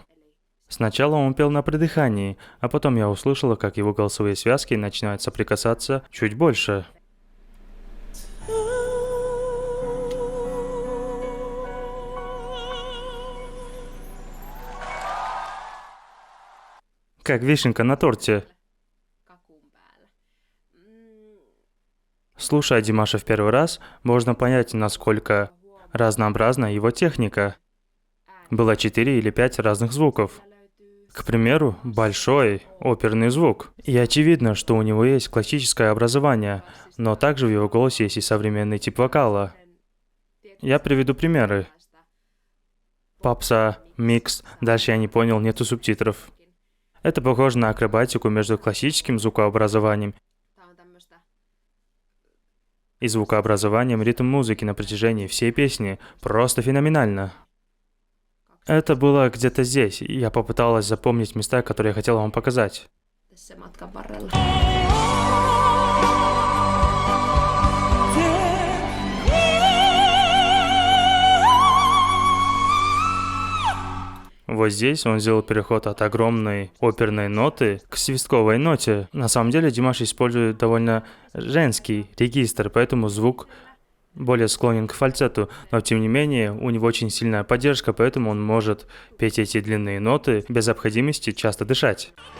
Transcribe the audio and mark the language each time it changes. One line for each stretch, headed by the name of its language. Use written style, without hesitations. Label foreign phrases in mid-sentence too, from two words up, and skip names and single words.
Russian: Сначала он пел на придыхании, а потом я услышала, как его голосовые связки начинают соприкасаться чуть больше. Как вишенка на торте.
Finnish: kakun päällä.
Russian: Слушая Димаша в первый раз, можно понять, насколько разнообразна его техника. Было 4 или 5 разных звуков. К примеру, большой оперный звук. И очевидно, что у него есть классическое образование, но также в его голосе есть и современный тип вокала. Я приведу примеры. Попса, микс, дальше я не понял, нету субтитров. Это похоже на акробатику между классическим звукообразованием
Finnish: Tää on tämmöstä
Russian: и звукообразованием ритм-музыки на протяжении всей песни. Просто феноменально. Это было где-то здесь, и я попыталась запомнить места, которые я хотела вам показать.
Finnish: tässä matkan varrella.
Russian: Вот здесь он сделал переход от огромной оперной ноты к свистковой ноте. На самом деле Димаш использует довольно женский регистр, поэтому звук более склонен к фальцету, но тем не менее у него очень сильная поддержка, поэтому он может петь эти длинные ноты без необходимости часто дышать.